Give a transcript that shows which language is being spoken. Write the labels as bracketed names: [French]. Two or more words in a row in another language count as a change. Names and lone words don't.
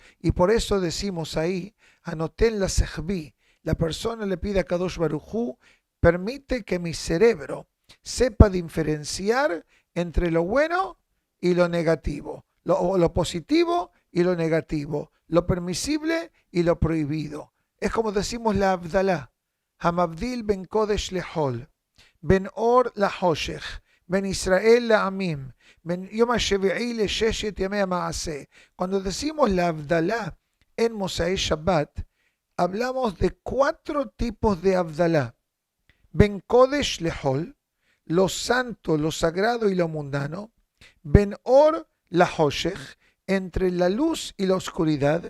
[Spanish] Y por eso decimos ahí, [Hebrew] הנותן לשכוי, [Spanish] la persona le pide a [Hebrew] הקדוש ברוך הוא, [Spanish] permite que mi cerebro sepa diferenciar entre lo bueno y lo negativo, lo positivo y lo negativo, lo permisible y lo prohibido. Es como decimos la Abdalá, [Hebrew] המבדיל בין קודש לחול בין אור לחושך בין ישראל לעמים בין יום השביעי לששת ימי המעשה. [Spanish] Cuando decimos la Abdalá en [Hebrew] מוצאי שבת, [Spanish] hablamos de 4 tipos de Abdalá. [Hebrew] בין קודש לחול, [Spanish] lo santo, lo sagrado y lo mundano. [Hebrew] בין אור לחושך, [Spanish] entre la luz y la oscuridad.